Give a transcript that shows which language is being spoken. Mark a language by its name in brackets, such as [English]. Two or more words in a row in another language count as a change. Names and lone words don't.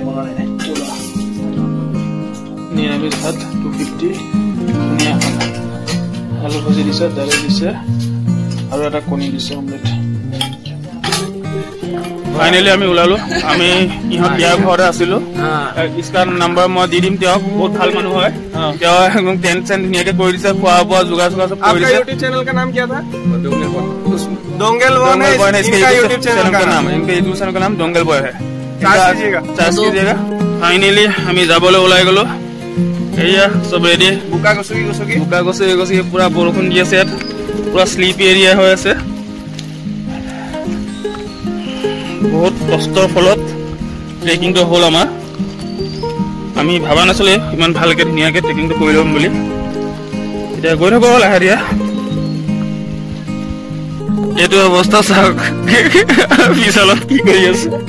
[Assamese] নিৰামিষ ভাত 250 ধুনীয়া খানা আলু ভাজি দিছে দালি দিছে আৰু এটা কণী দিছে অমলেট ফাইনেলি আমি ওলালো আমি ইহঁত বিয়াৰ ঘৰতে আছিলো ইস্কাৰ নম্বৰ মই দি দিম তেওঁক বহুত ভাল মানুহ হয় তেওঁ একদম টেন্ট চেন্ট ধুনীয়াকে কৰি দিছে খোৱা বোৱা যোগাৰ চোগাৰ চব কৰি দিছে [Hindi] यूट्यूब चैनल का नाम क्या था डोंगल बॉय है इसका यूट्यूब चैनल का नाम है इनका यूट्यूब चैनल का नाम डोंगल बॉय है चार्ज कीजिएगा फाइनली [Assamese] আমি যাবলৈ ওলাই গলো এয়া সব ৰেডি বুকা গছকি পুৰা বৰষুণ দি আছে পুৰা স্লিপি এৰিয়া হৈ আছে বহুত কষ্টৰ ফলত ট্ৰেকিংটো হ'ল আমাৰ আমি ভাবা নাছিলো ইমান ভালকে ধুনীয়াকে ট্ৰেকিংটো কৰি ল'ম বুলি এতিয়া গৈ থাকো লাহে দিয়া এইটো অৱস্থা চাওক বিশালত কি কৰি আছে